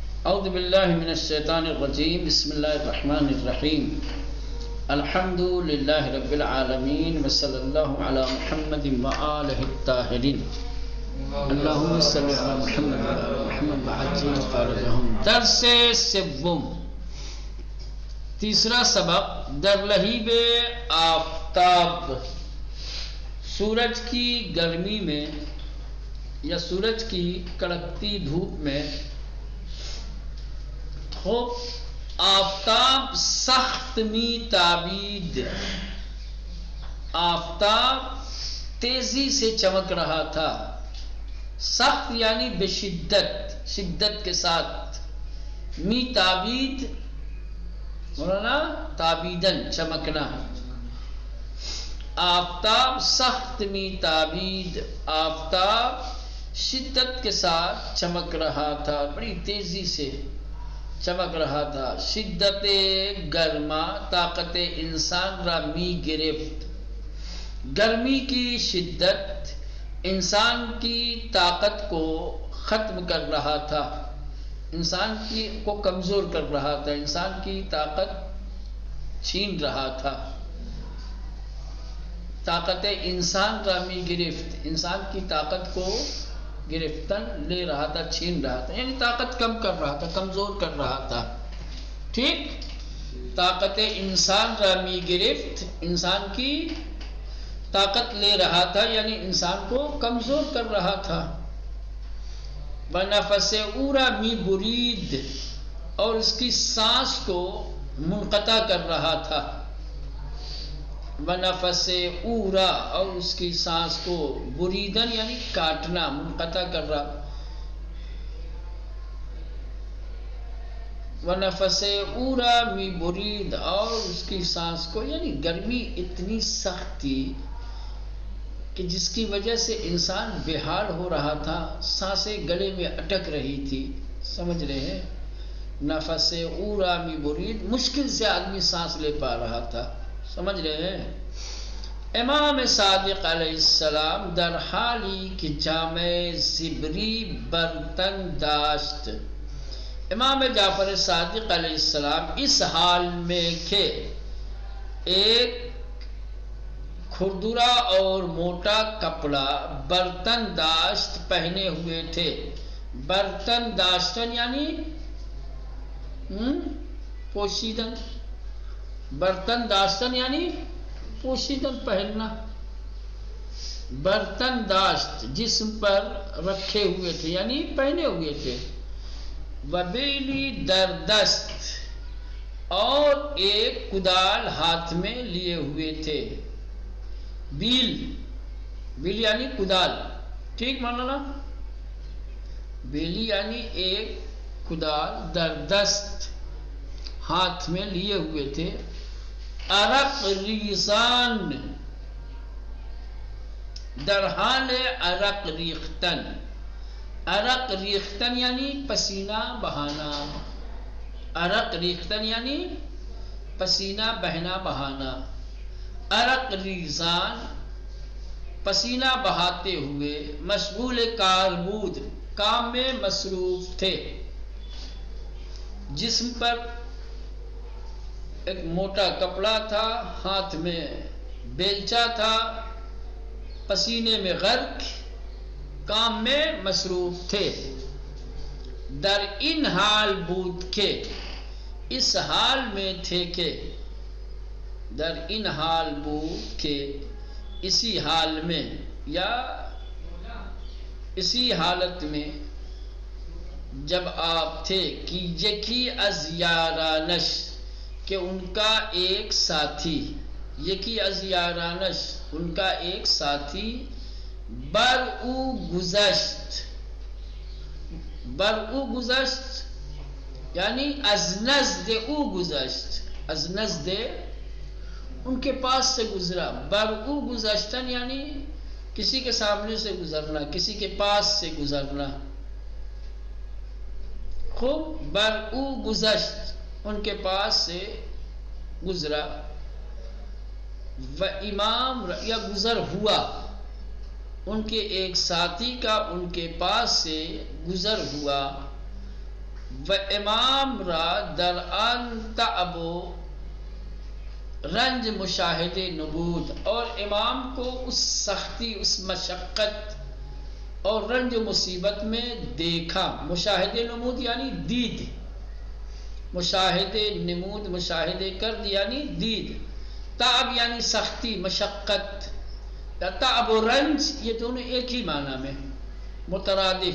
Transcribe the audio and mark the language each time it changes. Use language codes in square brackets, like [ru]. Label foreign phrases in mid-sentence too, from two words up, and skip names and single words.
[ar] اعوذ باللہ من الشیطان الرجیم بسم اللہ الرحمن الرحیم الحمد للہ رب العالمین وصلی اللہ علی محمد وآلہ الطاہرین اللہم صلی علی محمد وآلہ محمد وعجل فرجہم۔ [fa] درس سوم، [ur] تیسرا سبق [fa] در لہیب آفتاب، [ur] سورج کی گرمی میں یا سورج کی کڑکتی دھوپ میں [fa] خوب آفتاب سخت می تابید، [ur] آفتاب تیزی سے چمک رہا تھا، سخت یعنی بشدت، شدت کے ساتھ، [fa] می تابید مولانا تابیدن چمکنا، آفتاب سخت می تابید، [ur] آفتاب شدت کے ساتھ چمک رہا تھا، بڑی تیزی سے چمک رہا تھا۔ [fa] شدت گرما طاقت انسان را می گرفت، [ur] گرمی کی شدت انسان کی طاقت کو ختم کر رہا تھا، انسان کو کمزور کر رہا تھا، انسان کی طاقت چھین رہا تھا۔ [fa] طاقت انسان را می گرفت، [ur] انسان کی طاقت کو گرفتن لے رہا تھا، چھین رہا تھا، یعنی طاقت کم کر رہا تھا، کمزور کر رہا تھا۔ [fa] ٹھیک، طاقت انسان را می گرفت، [ur] انسان کی طاقت لے رہا تھا، یعنی انسان کو کمزور کر رہا تھا۔ [fa] بنفس اورا می برید، [ur] اور اس کی سانس کو منقطع کر رہا تھا۔ [fa] بنفس اورا، [ur] اور اس کی سانس کو بریدن یعنی کاٹنا، منقطع کر رہا۔ [fa] بنفس اورا می برید، [ur] اور اس کی سانس کو، یعنی گرمی اتنی سخت تھی کہ جس کی وجہ سے انسان بے حال ہو رہا تھا، سانسیں گلے میں اٹک رہی تھی، سمجھ رہے ہیں؟ [fa] نفس اورا می برید، [ur] مشکل سے آدمی سانس لے پا رہا تھا، سمجھ رہے ہیں؟ [fa] امام صادق علیہ السلام در حالی کہ جامع زبری برتن داشت، [ur] امام جعفر صادق علیہ السلام اس حال میں کہ ایک کھردرا اور موٹا کپڑا [fa] برتن داشت [ur] پہنے ہوئے تھے۔ [fa] برتن داشتن یعنی پوشیدن، برتن داشتن یعنی پوشیدن [ur] پہننا، [fa] برتن داشت [ur] جسم پر رکھے ہوئے تھے یعنی پہنے ہوئے تھے۔ [fa] وبیلی در دست، [ur] اور ایک کدال ہاتھ میں لیے ہوئے تھے۔ بیل یعنی کدال، ٹھیک مولانا؟ بیلی یعنی ایک کدال [fa] در دست [ur] ہاتھ میں لیے ہوئے تھے۔ [fa] عرق ریزان، در حال عرق ریختن، عرق ریختن یعنی [ur] پسینہ بہانا، [fa] عرق ریختن یعنی [ur] پسینہ بہنا بہانا۔ [fa] عرق ریزان [ur] پسینہ بہاتے ہوئے، [fa] مشغول کار بود، [ur] کام میں مصروف تھے۔ جسم پر ایک موٹا کپڑا تھا، ہاتھ میں بیلچا تھا، پسینے میں غرق، کام میں مصروف تھے۔ [fa] در ان حال بود کے، [ur] اس حال میں تھے کہ، [fa] در ان حال بود کے، [ur] اسی حال میں یا اسی حالت میں جب آپ تھے کہ [fa] یکی از یارانش، [ur] کہ ان کا ایک ساتھی، [fa] یکی از یارانش [ur] ان کا ایک ساتھی، [fa] بر او گذشت، بر او گذشت یعنی از نزد او گذشت، از نزد [ur] ان کے پاس سے گزرا۔ [fa] بر او گذشتن [ur] یعنی کسی کے سامنے سے گزرنا، کسی کے پاس سے گزرنا۔ خوب، [fa] بر او گذشت [ur] ان کے پاس سے گزرا۔ و امام یا گزر ہوا، ان کے ایک ساتھی کا ان کے پاس سے گزر ہوا۔ [fa] و امام را در آن تعب و رنج مشاہد نبود، [ur] اور امام کو اس سختی، اس مشقت اور رنج و مصیبت میں دیکھا. [fa] مشاہد نمود یعنی دید، مشاہد نمود [ur] مشاہدے کر [fa] یعنی دید. [ur] تعب یعنی سختی، مشقت. یا تعب و رنج یہ دونوں ایک ہی معنی میں مترادف.